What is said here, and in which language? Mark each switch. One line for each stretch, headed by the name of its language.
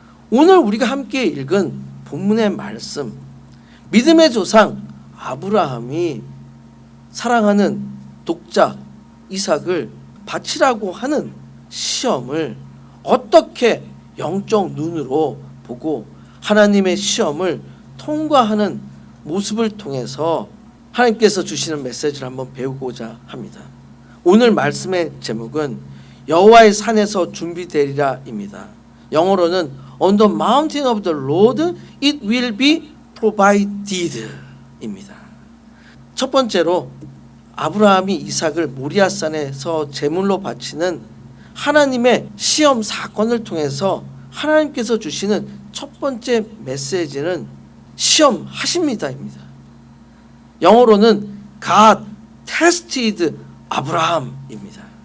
Korean: 오늘 우리가 함께 읽은 본문의 말씀, 믿음의 조상 아브라함이 사랑하는 독자 이삭을 바치라고 하는 시험을 어떻게 영적 눈으로 보고 하나님의 시험을 통과하는 모습을 통해서 하나님께서 주시는 메시지를 한번 배우고자 합니다. 오늘 말씀의 제목은 여호와의 산에서 준비되리라입니다.
English: 영어로는 On the mountain of the Lord it will be provided 입니다.
Korean: 첫 번째로 아브라함이 이삭을 모리아산에서 제물로 바치는 하나님의 시험 사건을 통해서 하나님께서 주시는 첫 번째 메시지는 시험하십니다입니다. 영어로는
English: God tested
Korean: 아브라함입니다.